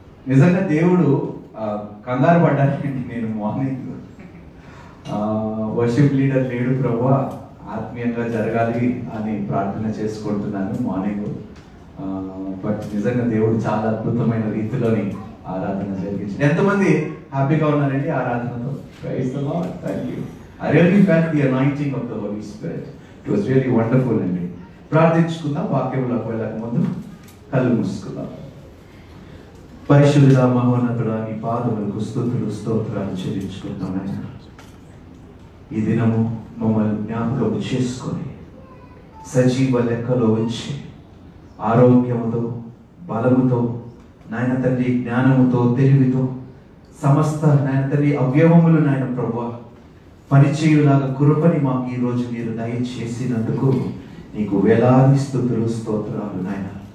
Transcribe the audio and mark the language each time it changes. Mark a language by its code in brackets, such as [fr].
[te] నిజంగా దేవుడు కంగారు పడ్డానండి. నేను మార్నింగ్ వర్షిప్ లీడర్ లేడు ప్రభువా, ఆత్మీయంగా జరగాలి అని ప్రార్థన చేసుకుంటున్నాను మార్నింగ్. బట్ నిజంగా దేవుడు చాలా అద్భుతమైన రీతిలోని ఆరాధన జరిగించాడు. ఎంతమంది హ్యాపీగా ఉన్నారండి ఆరాధనతో? Praise the lord. Thank you. [en] I really felt the anointing of the Holy Spirit. It was really wonderful అండి. [te] ప్రార్థించుకుందాం. వాక్యంలోకి వెళ్ళక ముందు కళ్ళు మూసుకుందాం. పరిశుద్ధుడా, మహోన్నతుడా, నీ పాదములకు స్తుతులు, స్తోత్రాలు చెల్లించుకుంటాం. ఈ దినము మమ్మల్ని జ్ఞాపకం చేసుకొని సజీవ లెక్కలో ఉంచి ఆరోగ్యముతో, బలముతో, నాయన తండ్రి జ్ఞానముతో, తెలివితో సమస్త నాయన తండ్రి అవయవములు నాయన ప్రభువా పరిచయులాగా కృపని మాకు ఈ రోజు మీరు దయచేసినందుకు నీకు వేలాది స్తుతులు, స్తోత్రాలు నాయన.